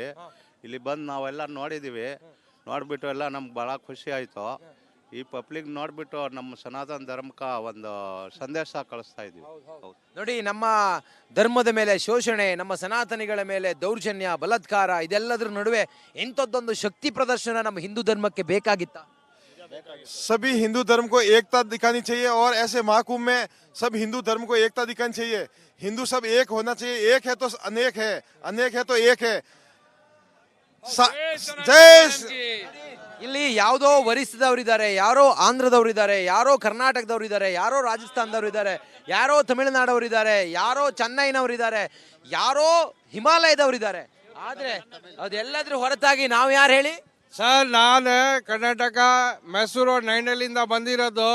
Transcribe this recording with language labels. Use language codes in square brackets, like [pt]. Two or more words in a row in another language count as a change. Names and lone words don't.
[kn] ಇಲ್ಲಿ ಬಂದು ನಾವೆಲ್ಲ ನೋಡಿದ್ದೀವಿ. ನೋಡಿಬಿಟ್ಟು ಎಲ್ಲ ನಮ್ಗೆ ಭಾಳ ಖುಷಿ ಆಯಿತು. ಈ ಪಬ್ಲಿಕ್ ನೋಡಿಬಿಟ್ಟು ನಮ್ಮ ಸನಾತನ ಧರ್ಮಕ್ಕೆ ಒಂದು ಸಂದೇಶ ಕಳಿಸ್ತಾ ಇದ್ದೀವಿ. ನೋಡಿ, ನಮ್ಮ ಧರ್ಮದ ಮೇಲೆ ಶೋಷಣೆ, ನಮ್ಮ ಸನಾತನಿಗಳ ಮೇಲೆ ದೌರ್ಜನ್ಯ, ಬಲಾತ್ಕಾರ, ಇದೆಲ್ಲದರ ನಡುವೆ ಇಂಥದ್ದೊಂದು ಶಕ್ತಿ ಪ್ರದರ್ಶನ ನಮ್ಮ ಹಿಂದೂ ಧರ್ಮಕ್ಕೆ ಬೇಕಾಗಿತ್ತ? [hi] सभी हिंदू धर्म को एकता दिखानी चाहिए और ऐसे महाकुंभ में सब हिंदू धर्म को एकता दिखानी चाहिए. हिंदू सब एक होना चाहिए. एक है तो अनेक है, अनेक है तो एक है. जय. [kn] ಇಲ್ಲಿ ಯಾವುದೋ ಒರಿಸ್ಸಾದವರಿದ್ದಾರೆ, ಯಾರೋ ಆಂಧ್ರದವರಿದ್ದಾರೆ, ಯಾರೋ ಕರ್ನಾಟಕದವರಿದ್ದಾರೆ, ಯಾರೋ ರಾಜಸ್ಥಾನದವರಿದ್ದಾರೆ, ಯಾರೋ ತಮಿಳುನಾಡವರಿದ್ದಾರೆ, ಯಾರೋ ಚೆನ್ನೈನವರಿದ್ದಾರೆ, ಯಾರೋ ಹಿಮಾಲಯದವರಿದ್ದಾರೆ. ಆದ್ರೆ ಅದೆಲ್ಲದ್ರ ಹೊರತಾಗಿ ನಾವು ಯಾರು ಹೇಳಿ ಸರ್? ನಾನು ಕರ್ನಾಟಕ ಮೈಸೂರು ನೈನಲ್ಲಿಂದ ಬಂದಿರೋದು.